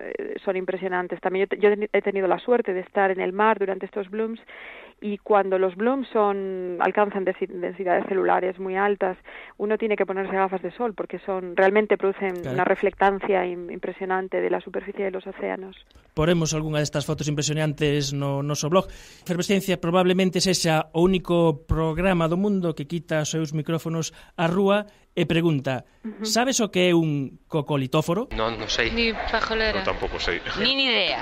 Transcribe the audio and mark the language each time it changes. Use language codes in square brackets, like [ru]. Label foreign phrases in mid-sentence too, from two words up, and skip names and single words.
[es] También yo he tenido la suerte de estar en el mar durante estos blooms, y cuando los blooms alcanzan densidades celulares muy altas, uno tiene que ponerse gafas de sol porque realmente producen una reflectancia impresionante de la superficie de los océanos. [gl] Poremos algunha destas fotos impresionantes no noso blog. Efervesciencia probablemente sexa o único programa do mundo que quita os seus micrófonos á rúa e pregunta, sabes o que é un cocolitóforo? Non sei. [es] Ni pajolera. [gl] Eu tampouco sei. Nin idea.